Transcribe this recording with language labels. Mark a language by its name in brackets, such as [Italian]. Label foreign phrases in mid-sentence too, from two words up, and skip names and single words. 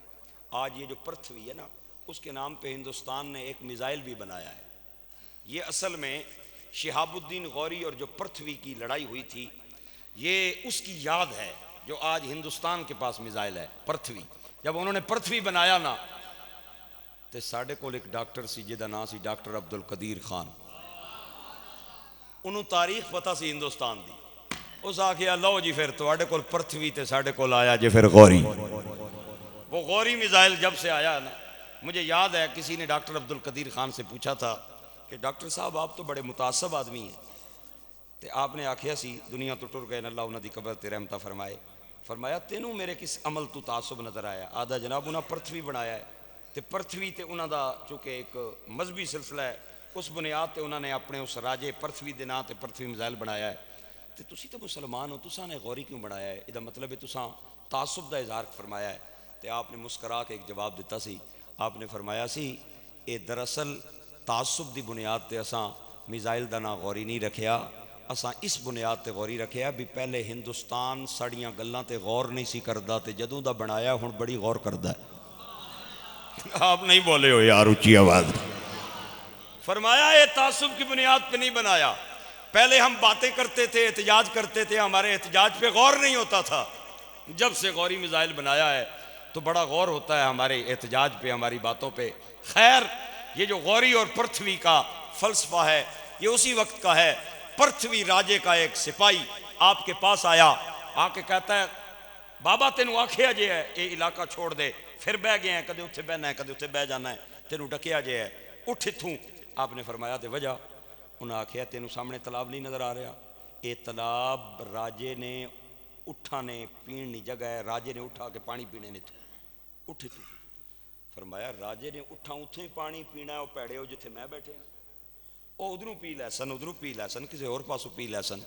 [Urdu] آج یہ جو پرتھوی ہے نا اس کے نام پہ ہندوستان نے ایک میزائل بھی بنایا ہے. یہ اصل میں شہاب الدین غوری اور جو پرتھوی کی لڑائی ہوئی تھی یہ اس کی یاد ہے جو آج ہندوستان کے پاس میزائل ہے پرتھوی. [Punjabi] جب انہوں نے پرتھوی بنایا نا تے ساڑھے کول ایک ڈاکٹر سی جہدا نام سی ڈاکٹر عبدالقدیر خان. انہوں تاریخ پتہ سی ہندوستان دی. اس آکھیا لو جی پھر تواڈے کول پرتھوی تے ساڑھے کول آیا جے پھر غوری. [Urdu] وہ غوری میزائل جب سے آیا نا مجھے یاد ہے کسی نے ڈاکٹر عبدالقدیر خان سے پوچھا تھا کہ ڈاکٹر صاحب آپ تو بڑے متعصب آدمی ہیں. [Punjabi] تے آپ نے آکھیا سی دنیا تو ٹر گئے اللہ انہاں دی قبر تے رحمتہ فرمائے. فرمایا تینوں میرے کس عمل تو تعصب نظر آیا؟ آدھا جناب انہاں پرتھوی بنایا ہے تے پرتھوی تے انہاں دا چونکہ ایک مذہبی سلسلہ ہے اس بنیاد تے انہاں نے اپنے اس راجے پرتھوی دے نام تے پرتھوی میزائل بنایا ہے. تے تسی تو مسلمان ہو تساں نے غوری کیوں بنایا ہے؟ یہ مطلب ہے تساں تعصب دا اظہار فرمایا ہے. تے آپ نے مسکرا کے ایک جواب دیتا سی. آپ نے فرمایا سی اے دراصل تعصب دی بنیاد تے اساں میزائل دا نام غوری نہیں رکھیا، اساں اس بنیاد تے غوری رکھیا بھی پہلے ہندوستان ساڑیاں گلاں تے غور نہیں سی کردا تے جدوں دا بنایا ہن بڑی غور کردا ہے. آپ نہیں بولے ہو یار اونچی آواز. [Urdu] فرمایا یہ تعصب کی بنیاد پہ نہیں بنایا، پہلے ہم باتیں کرتے تھے احتجاج کرتے تھے ہمارے احتجاج پہ غور نہیں ہوتا تھا. جب سے غوری میزائل بنایا ہے تو بڑا غور ہوتا ہے ہمارے احتجاج پہ ہماری باتوں پہ. خیر یہ جو غوری اور پرتھوی کا فلسفہ ہے یہ اسی وقت کا ہے. پرتھوی راجے کا ایک سپاہی آپ کے پاس آیا، آ کے کہتا ہے [Punjabi] بابا تینوں آکھیا جے ہے یہ علاقہ چھوڑ دے. پھر بہ گئے ہیں کدے اتھے بہنا ہے کدے اتھے بہ جانا ہے، تینوں ڈکیا جے ہے اٹھ اتھوں. آپ نے فرمایا تے وجہ؟ انہوں نے آکھیا تینوں سامنے تالاب نہیں نظر آ رہا؟ یہ تالاب راجے نے اٹھانے پینی جگہ ہے، راجے نے اٹھا کے پانی پینے نے تو اٹھ تو. فرمایا راجے نے اٹھا اتوں ہی پانی پینا ہے، وہ پیڑے ہو جتھے میں بیٹھے ہیں، وہ ادھروں پی لے سن، ادھروں پی لے سن، کسی اور پاسوں پی لے سن۔